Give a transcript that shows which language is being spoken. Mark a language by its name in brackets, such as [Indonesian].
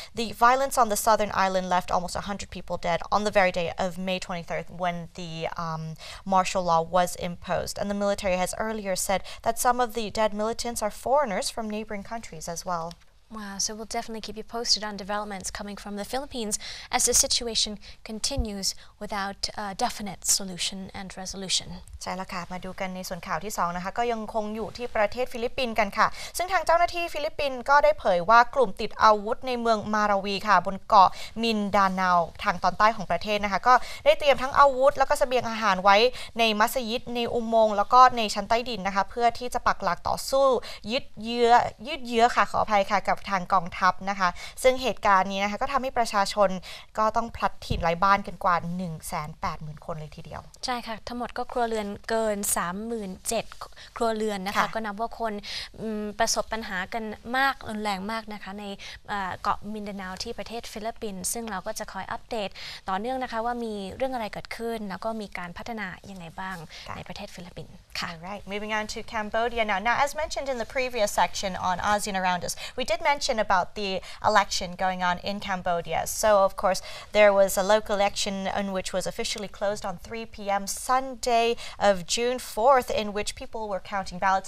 [English] The violence on the southern island left almost 100 people dead on the very day of May 23rd, when the martial law was imposed. And the military has earlier said that some of the dead militants are foreigners from neighboring countries as well. Wow, so we'll definitely keep you posted on developments coming from the Philippines as the situation continues without a definite solution and resolution. [Thai] ใช่แล้วค่ะมาดูกันในส่วนข่าวที่2นะคะก็ยังคงอยู่ที่ประเทศฟิลิปปินส์กันค่ะซึ่งทางเจ้าหน้าที่ฟิลิปปินส์ก็ได้เผยว่ากลุ่มติดอาวุธในเมืองมาราวีค่ะบนเกาะมินดาเนาทางตอนใต้ของประเทศนะคะก็ได้เตรียมทั้งอาวุธแล้วก็เสบียงอาหารไว้ในมัสยิดในอุโมงค์แล้วก็ในชั้นใต้ดินนะคะเพื่อที่จะปักหลักต่อสู้ยืดเยื้อค่ะขออภัยค่ะกับทางกองทัพนะคะซึ่งเหตุการณ์นี้นะคะก็ทำให้ประชาชนก็ต้องพลัดถิ่นไร้บ้านกันกว่า 180,000 คนเลยทีเดียว ใช่ค่ะทั้งหมดก็ครัวเรือนเกิน 37,000 ครัวเรือนนะคะก็นับว่าคนประสบปัญหากันมากรุนแรงมากนะคะในเกาะมินดาเนาที่ประเทศฟิลิปปินส์ซึ่งเราก็จะคอยอัปเดตต่อเนื่องนะคะว่ามีเรื่องอะไรเกิดขึ้นแล้วก็มีการพัฒนายังไงบ้างในประเทศฟิลิปปินส์ค่ะ [English] Alright, moving on to Cambodia now. Now, as mentioned in the previous section on ASEAN Around Us, we did mention about the election going on in Cambodia. So, of course, there was a local election in which was officially closed on 3 p.m. Sunday of June 4th, in which people were counting ballots.